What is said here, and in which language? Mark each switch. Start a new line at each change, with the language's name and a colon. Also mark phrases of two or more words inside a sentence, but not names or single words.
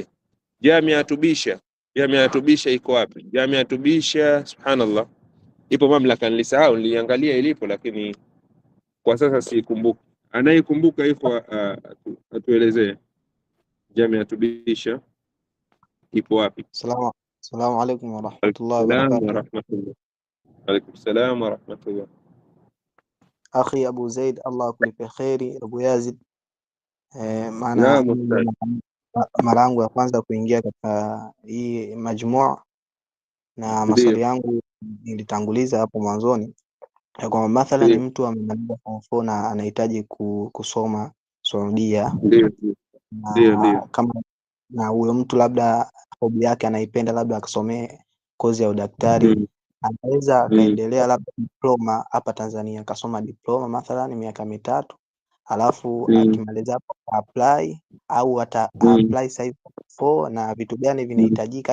Swahili: Jamia Tubisha, Jamia Tubisha iko wapi? Jamia Tubisha, subhanallah, ipo mamlaka, nilisahau, niliangalia ilipo lakini kwa sasa sikumbuki. Anayekumbuka ikhwa atuelezee. Jamia Tubisha ipo wapi?
Arabic: السلام عليكم ورحمة الله وبركاته. عليكم السلام ورحمة الله.
Swahili: Akhi Abu Zaid, Allah akulipe kheri. Abu Yazid, maana mara yangu ya kwanza kuingia katika hii majmua, na maswali yangu nilitanguliza hapo mwanzoni kwa mathalan ni mtu amemaliza form 4 na anahitaji kusoma Saudia, kama na huyo mtu labda hobi yake anaipenda, labda akasomee kozi ya udaktari, anaweza akaendelea labda diploma hapa Tanzania, akasoma diploma mathalan miaka 3, alafu akimaliza hapo apply, au ata apply size 4, na vitu gani vinahitajika?